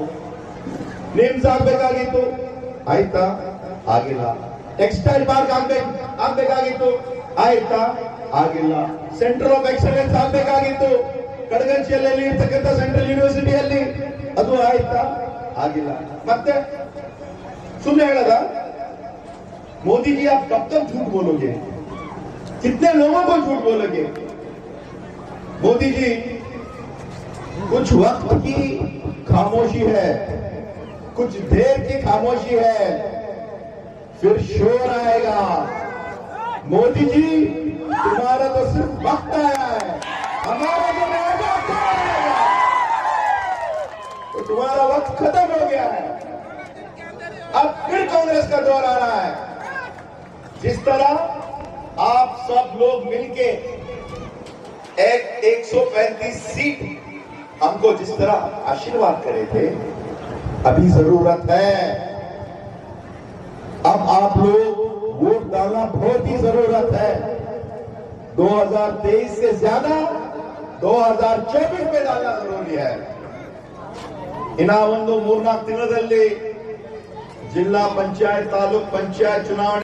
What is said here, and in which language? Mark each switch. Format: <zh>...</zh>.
<kn>ಅವರು ನಿಮ್ಸ್ ಆಗ್ಬೇಕಾಗಿತ್ತು, ಆಯ್ತಾ? ಆಗಿಲ್ಲ. ಟೆಕ್ಸ್ಟೈಲ್ ಪಾರ್ಕ್ ಆಗ್ಬೇಕಾಗಿತ್ತು, ಆಯ್ತಾ? ಆಗಿಲ್ಲ. ಸೆಂಟರ್ ಆಫ್ ಎಕ್ಸಲೆನ್ಸ್ ಆಗ್ಬೇಕಾಗಿತ್ತು ಕಡಗಂಚಿಯಲ್ಲಿ ಇರ್ತಕ್ಕಂಥ ಸೆಂಟ್ರಲ್ ಯೂನಿವರ್ಸಿಟಿಯಲ್ಲಿ, ಅದು ಆಯ್ತಾ? ಆಗಿಲ್ಲ.</kn> <hi>ಮತ್ತೆ सुनने लगा मोदी जी आप कब तक झूठ बोलोगे, कितने लोगों को झूठ बोलोगे? मोदी जी कुछ वक्त की खामोशी है, कुछ देर की खामोशी है, फिर शोर आएगा। मोदी जी, तुम्हारा तो सिर्फ वक्त आया है, हमारा जो आएगा तो तुम्हारा वक्त खत्म हो गया है। अब फिर कांग्रेस का दौर आ रहा है। जिस तरह आप सब लोग मिलके एक 135 सीट हमको जिस तरह आशीर्वाद करे थे, अभी जरूरत है अब आप लोग वोट डालना बहुत ही जरूरत है। 2023 से ज्यादा 2024 में डालना जरूरी है।</hi> <kn>ಇನ್ನ ಒಂದು 3-4 ದಿನದಲ್ಲಿ ಜಿಲ್ಲಾ ಪಂಚಾಯತ್ ತಾಲೂಕ್ ಪಂಚಾಯತ್ ಚುನಾವಣೆ</kn>